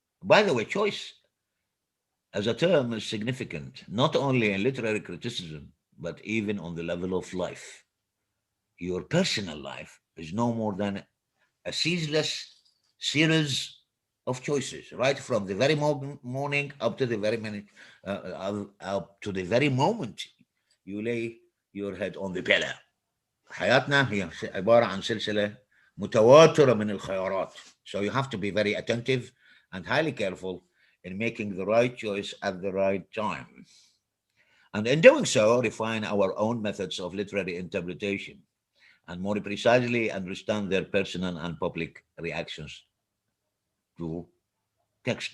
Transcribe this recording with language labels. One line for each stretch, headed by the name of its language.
English: By the way, choice as a term is significant, not only in literary criticism, but even on the level of life. Your personal life is no more than a ceaseless series of choices, right from the very morning up to the very minute, up to the very moment you lay your head on the pillow.
Arabic: حياتنا هي عبارة عن سلسلة متواترة من الخيارات.
English: So you have to be very attentive and highly careful in making the right choice at the right time. And in doing so, refine our own methods of literary interpretation and more precisely understand their personal and public reactions to text.